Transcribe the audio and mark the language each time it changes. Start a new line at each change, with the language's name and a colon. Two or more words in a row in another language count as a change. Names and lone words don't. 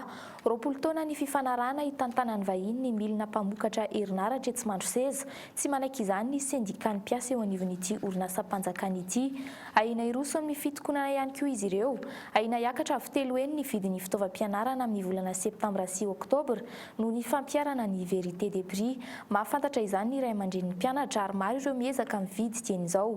Malagasy: 20 taona ny fifanarahana hitantanany vahiny ny milina mpamokatra herinaratra tsy mandro seza tsy manaiky izany ny sendikany mpiasa eo anivon'ity orinasa mpanjakana ity. Ahina iroso amin'ny fitokonana ihany koa izy ireo. Ahina hiakatra avy telo eny ny vidin'ny fitaovam-pianarana amin'ny volana septambra sy oktobra noho ny fampiarana ny
French: vérité des prix.
Malagasy: Mahafantatra izany ny ray aman-dren'ny mpianatra ary maro ireo miezaka mividy tian'izao.